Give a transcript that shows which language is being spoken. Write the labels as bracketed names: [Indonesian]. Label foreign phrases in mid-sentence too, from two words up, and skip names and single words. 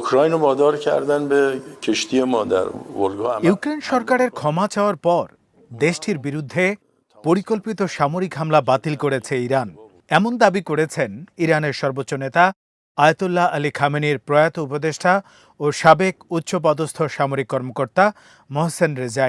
[Persian] اوکراین رو وادار کردن به کشتی ما در ولگا [Bangla] ইউক্রেন সরকারের ক্ষমা চাওয়ার পর দেশটির বিরুদ্ধে পরিকল্পিত সামরিক হামলা বাতিল করেছে ইরান। এমন দাবি করেছেন ইরানের সর্বোচ্চ নেতা আয়াতুল্লাহ আলী খামেনির প্রয়াত উপদেষ্টা ও সাবেক উচ্চপদস্থ সামরিক কর্মকর্তা মোহসেন রেজাই।